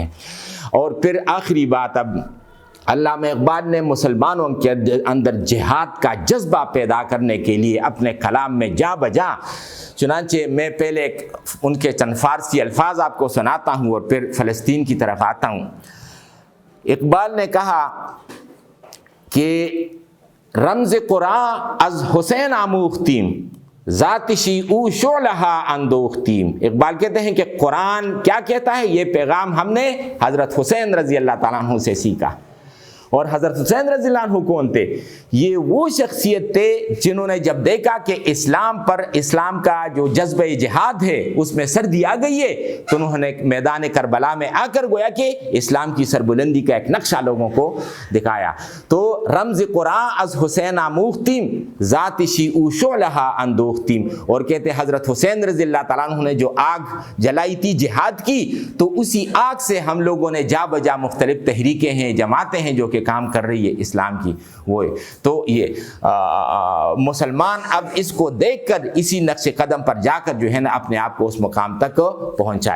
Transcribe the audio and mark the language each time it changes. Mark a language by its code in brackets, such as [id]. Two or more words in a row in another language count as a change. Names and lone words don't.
[ur] اور پھر آخری بات، اب علامہ اقبال نے مسلمانوں کے اندر جہاد کا جذبہ پیدا کرنے کے لیے اپنے کلام میں جا بجا، چنانچہ میں پہلے ان کے چند فارسی الفاظ آپ کو سناتا ہوں اور پھر فلسطین کی طرف آتا ہوں۔ اقبال نے کہا کہ [fa] رمز قرآن از حسین آموختیم ذاتشی او شعلہا اندوختیم. [ur] اقبال کہتے ہیں کہ قرآن کیا کہتا ہے، یہ پیغام ہم نے حضرت حسین رضی اللہ تعالیٰ عنہ سے سیکھا. اور حضرت حسین رضی اللہ عنہ کون تھے؟ یہ وہ شخصیت تھے جنہوں نے جب دیکھا کہ اسلام کا جو جذبہ جہاد ہے اس میں سردی آ گئی ہے، تو انہوں نے میدان کربلا میں آ کر گویا کہ اسلام کی سربلندی کا ایک نقشہ لوگوں کو دکھایا. [fa] تو رمز قرآن از حسین آموختیم ذات شیعو شعلہا اندوختیم. [ur] اور کہتے حضرت حسین رضی اللہ تعالیٰ عنہ نے جو آگ جلائی تھی جہاد کی، تو اسی آگ سے ہم لوگوں نے جا بجا مختلف تحریکیں ہیں، جماعتیں ہیں جو کہ کام کر رہی ہے اسلام کی وہ ہے. تو یہ مسلمان اب اس کو دیکھ کر اسی نقش قدم پر جا کر جو ہے نا اپنے آپ کو اس مقام تک پہنچائے.